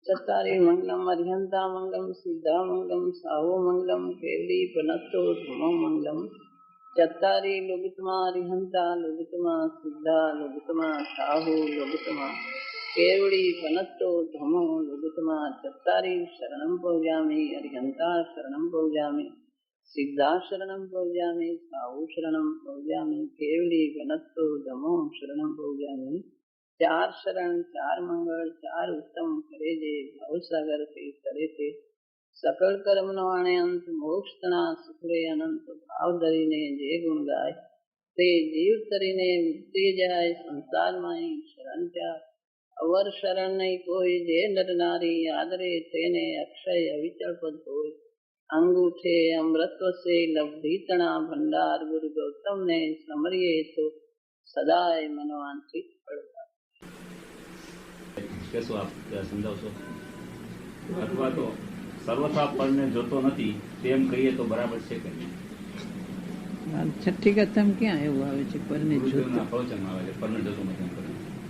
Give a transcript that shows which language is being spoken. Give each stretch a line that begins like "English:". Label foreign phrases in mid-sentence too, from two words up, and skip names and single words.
Prakrit languages: चत्तारि मंगलम अर्हंता मंगलम सिद्धा मंगलम साहो मंगलम केवली पनत्तो धमो मंगलम चत्तारि लोगितमा अर्हंता लोगितमा सिद्धा लोगितमा साहो लोगितमा केवली पनत्तो धमो लोगितमा चत्तारि शरणं पौजामि अर्हंता शरणं पौजामि सिद्धा शरणं पौजामि साहु शरणं पौजामि केवली पनत्तो धमो शरणं पौजामि
Gujarati: ચાર શરણ ચાર મંગલ ચાર ઉત્તમ કરે જે ભવસાગર સે કરે થે સકલ કર્મ નવાણે અંત મોક્ષ તના સુખરે અનંત ભાવ ધરીને જે ગુણ ગાય તે જીવ તરીને મુક્તિ જાય સંસાર માઈ શરણ ત્યા અવર શરણ નહીં કોઈ જે નર નારી આદરે તેને અક્ષય અવિચલ પદ હોય અંગૂઠે અમૃતવ સે લબ્ધિ તના ભંડાર ગુરુ ગૌતમ ને સમરિયે તો સદાય મનવાંચિત ફલતા। કહેશો આપ સમજાવશો? અથવા તો સર્વથા પરને જોતો નથી તેમ કહીએ તો બરાબર છે કે નહીં? છઠ્ઠી કથામાં ક્યાં એવું આવે છે પરને જોતો? પ્રવચનમાં આવે છે પરને જોતો નથી એમ કરીને.